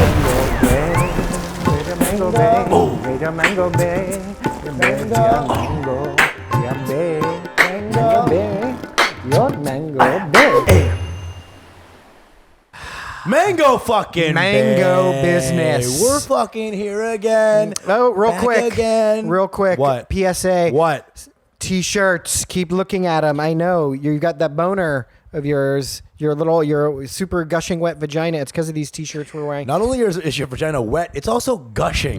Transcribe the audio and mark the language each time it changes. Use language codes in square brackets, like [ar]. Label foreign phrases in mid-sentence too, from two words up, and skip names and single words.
[en] Mango Bay, Mango Bay, Mango Bay, Mango Bay, your Mango Bay. Mango fucking Mango Bay. business. We're fucking here again. Oh, real Back quick. again. Real quick. What? PSA. What? T-shirts. Keep looking at them. I know you got that boner of yours. Your super gushing wet vagina. It's because of these T-shirts we're wearing. Not only is your vagina wet, it's also gushing.